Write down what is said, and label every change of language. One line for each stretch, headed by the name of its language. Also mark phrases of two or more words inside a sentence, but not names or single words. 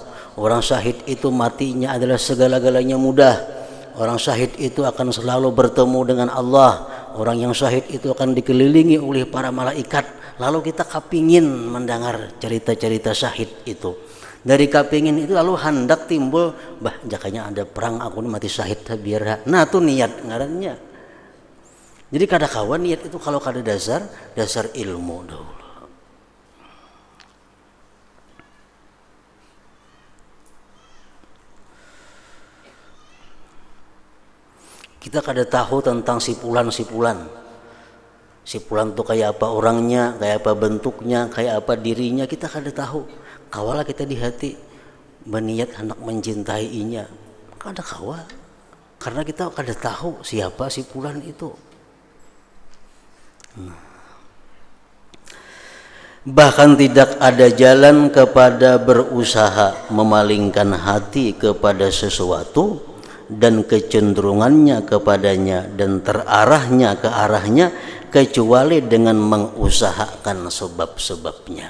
Indonesian: Orang syahid itu matinya adalah segala-galanya mudah. Orang syahid itu akan selalu bertemu dengan Allah. Orang yang syahid itu akan dikelilingi oleh para malaikat. Lalu kita kepingin mendengar cerita-cerita syahid itu. Dari kepingin itu lalu hendak timbul, jakanya ada perang aku mati syahid biar. Nah itu niat ngarannya.
Banjar: Jadi kada kawan niat itu kalau kada dasar ilmu dahulu.
Indonesian: Kita kada tahu tentang si fulan. Si fulan tuh kayak apa orangnya, kayak apa bentuknya, kayak apa dirinya, kita kada tahu.
Banjar: Kawalah kita di hati berniat hendak mencintainya, kada kawa.
Indonesian: Karena kita kada tahu siapa si fulan itu. Bahkan tidak ada jalan kepada berusaha memalingkan hati kepada sesuatu dan kecenderungannya kepadanya dan terarahnya ke arahnya kecuali dengan mengusahakan sebab-sebabnya.